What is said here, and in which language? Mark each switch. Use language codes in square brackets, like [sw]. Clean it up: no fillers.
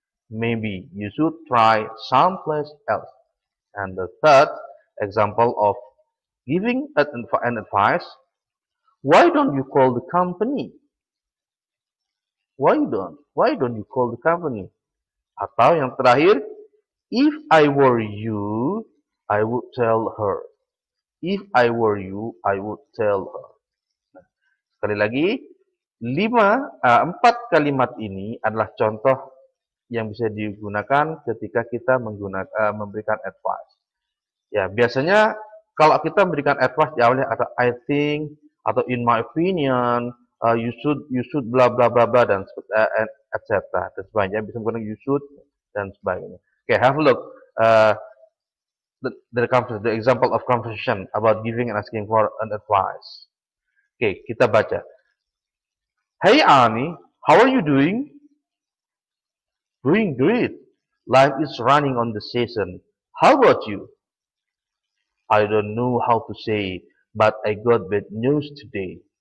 [en] Maybe you should try someplace else. And the third example of giving an advice, why don't you call the company? Why don't you call the company? [id] Atau yang terakhir, [en] if I were you, I would tell her. If I were you, I would tell her. [id] Nah, sekali lagi, 4 kalimat ini adalah contoh yang bisa digunakan ketika kita memberikan advice. Ya, biasanya kalau kita memberikan advice diawali atau [en] I think [id] atau [en] in my opinion, you should [id] bla bla bla bla dan etc. dan sebagainya, bisa menggunakan [en] you should [id] dan sebagainya. [en] Okay, have a look. The example of conversation about giving and asking for an advice. Okay, [id] kita baca. [en] Hey Ani, how are you doing? Doing great. Life is running on the season. How about you? I don't know how to say, but I got bad news today.